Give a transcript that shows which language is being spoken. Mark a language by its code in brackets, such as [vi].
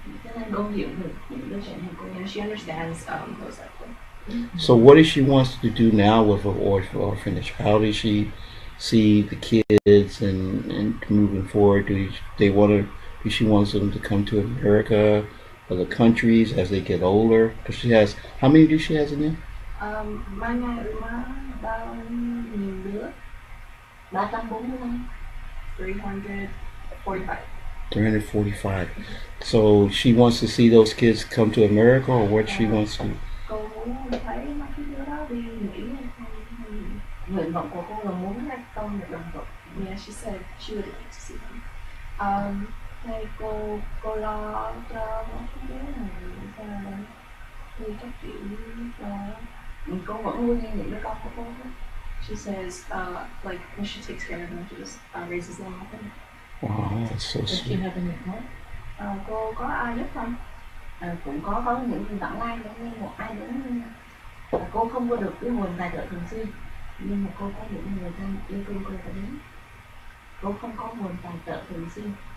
[vi] Cho nên cô hiểu được những đứa trẻ mồ côi. [en] Yeah, she understands those type of things. So what does she wants to do now with her orphanage? How does she see the kids and moving forward? Does she wants them to come to America, other countries as they get older? Because she has, how many do she has in there? [vi] Mai bao nhiêu đứa? [en] 345. 345. 345. So she wants to see those kids come to America, or what she wants to? [vi] Cô muốn thấy mấy cái đứa đó đi Mỹ hay không? Nguyện vọng của cô là muốn các con được đồng thuận. [en] Yeah, she said she would like to see them. [vi] Hay cô lo cho mấy cái đứa này sao đi các kiểu Cô vẫn nuôi những đứa con của cô thôi. [en] she says like when she takes care of them, she just raises them up. Wow, that's so Does she sweet. have any help? [vi] Cô có ai giúp không? Cũng có những người vãng lai giống như một ai đó. Cô không có được cái nguồn tài trợ thường xuyên, nhưng mà cô có những người thân yêu thương cô đã đến. Cô không có nguồn tài trợ thường xuyên.